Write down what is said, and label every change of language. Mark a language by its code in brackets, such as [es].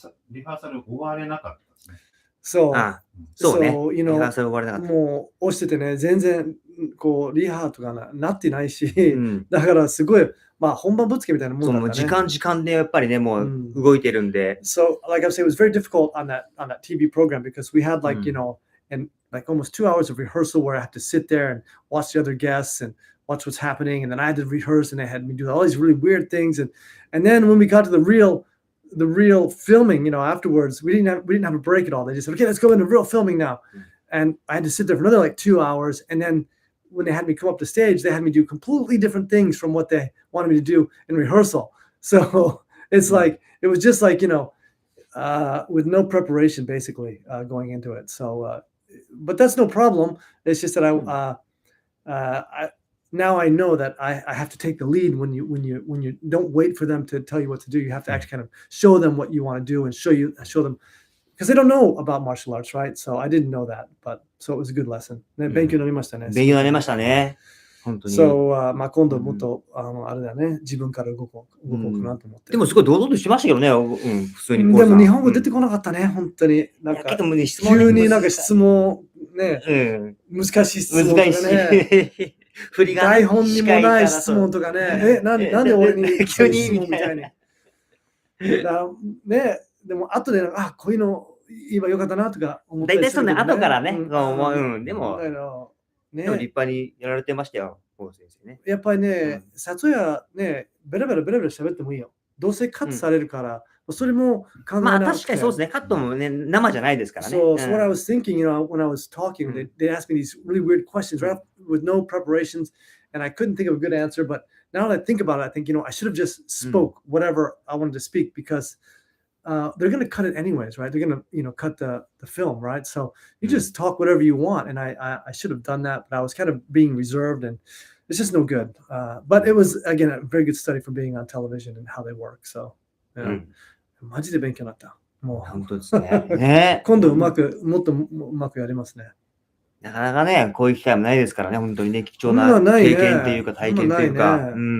[ja] リハーサル終われなかったですね。そうね。リハーサル終われなかった。もう押しててね、全然リハーとかなってないし、だからすごい、本番ぶつけみたいなもんだったね。時間でやっぱりね、もう動いてるんで。 [en] So, like I was saying, it was very difficult on that TV program because we had like, and like almost 2 hours of rehearsal where I had to sit there and watch the other guests and watch what's happening, and then I had to rehearse, and they had me do all these really weird things, and then when we got to the real filming, afterwards, we didn't have a break at all. They just said, okay, let's go into real filming now, and I had to sit there for another like 2 hours, and then when they had me come up to stage, they had me do completely different things from what they wanted me to do in rehearsal. So it's like it was just like with no preparation basically going into it. So, but that's no problem. It's just that now I know that I have to take the lead when you don't wait for them to tell you what to do. You have to actually kind of show them what you want to do and show them they don't know about martial arts, right? So I didn't know that, but so it was a good lesson. [ja] ね、勉強になりましたね。勉強になりましたね。本当に。そう、まあ今度もっと、あれだね、自分から動こうかなと思って。でもすごい堂々としましたけどね、普通に。でも日本語出てこなかったね、本当に。なんか、急になんか質問、ね、難しい質問とかね。台本にもない質問とかね。なんで俺に急に質問みたいに。ね、でも後で、こういうの言えばよかったなとか思って。大体そんな後からね、でも立派にやられてましたよ、先生ね。やっぱりね、里やね、ベラベラ喋ってもいいよ。どうせカットされるから、それも考えなくて。まあ確かにそうですね、カットもね、生じゃないですからね。 [en] So what I was thinking, when I was talking, they asked me these really weird questions right with no preparations, and I couldn't think of a good answer. But now that I think about it, I think, I should have just spoke whatever I wanted to speak because they're going to cut it anyways, right? They're going to, cut the film, right? So you just talk whatever you want. And I should have done that, but I was kind of being reserved and it's just no good. But it was, again, a very good study for being on television and how they work. So, yeah. [ja] マジで勉強になった。もう。本当ですね。今度もっとうまくやりますね。なかなかね、こういう機会もないですからね、本当にね、貴重な経験っていうか体験っていうか。